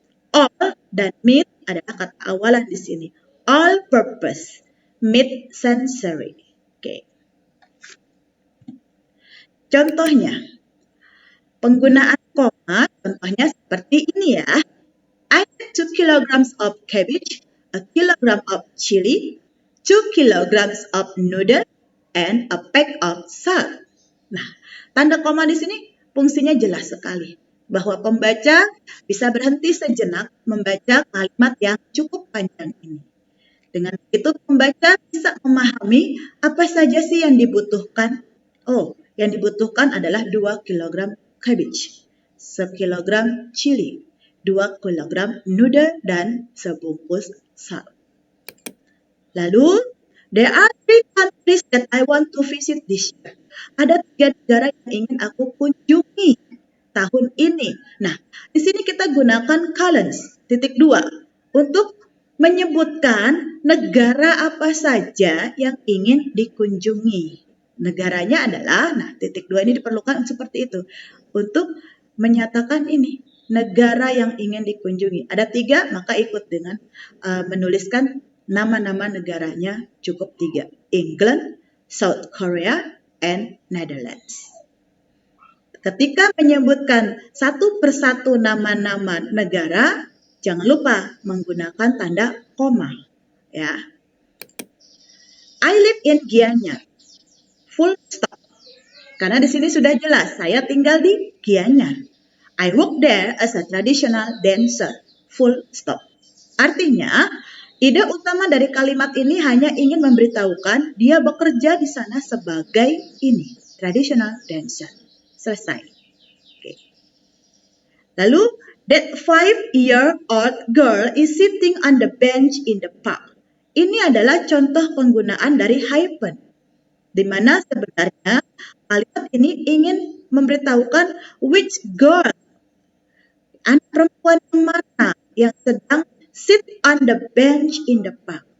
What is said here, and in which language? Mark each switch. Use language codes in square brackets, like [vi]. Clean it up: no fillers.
[id] All dan mid adalah kata awalan di sini. [en] All purpose, mid-century. [id] Oke. Contohnya, penggunaan koma, contohnya seperti ini ya. [en] I had 2 kilograms of cabbage, a kilogram of chili, 2 kilograms of noodle, and a pack of salt. [id] Nah, tanda koma di sini fungsinya jelas sekali. Bahwa pembaca bisa berhenti sejenak membaca kalimat yang cukup panjang ini. Dengan begitu pembaca bisa memahami apa saja sih yang dibutuhkan. Oh, yang dibutuhkan adalah 2 kg cabbage, 1 kilogram chili, 2 kg noodle, dan sebungkus salt. [en] Lalu, there are 3 countries that I want to visit this year. [id] Ada 3 negara yang ingin aku kunjungi tahun ini. Nah, di sini kita gunakan colons, titik 2, untuk menyebutkan negara apa saja yang ingin dikunjungi. Negaranya adalah, nah titik 2 ini diperlukan seperti itu. Untuk menyatakan ini, negara yang ingin dikunjungi. Ada 3, maka ikut dengan menuliskan nama-nama negaranya cukup 3. [en] England, South Korea, and Netherlands. [id] Ketika menyebutkan satu persatu nama-nama negara, jangan lupa menggunakan tanda koma. Ya. [en] I live in Gianyar. Full stop. [id] Karena di sini sudah jelas, saya tinggal di Gianyar. [en] I work there as a traditional dancer. Full stop. [id] Artinya, ide utama dari kalimat ini hanya ingin memberitahukan dia bekerja di sana sebagai ini, [en] traditional dancer. [id] Selesai. Oke. [en] Lalu, that 5-year-old girl is sitting on the bench in the park. [id] Ini adalah contoh penggunaan dari hyphen, di mana sebenarnya kalimat ini ingin memberitahukan [en] which girl, [id] anak perempuan yang mana yang sedang [en] sit on the bench in the park.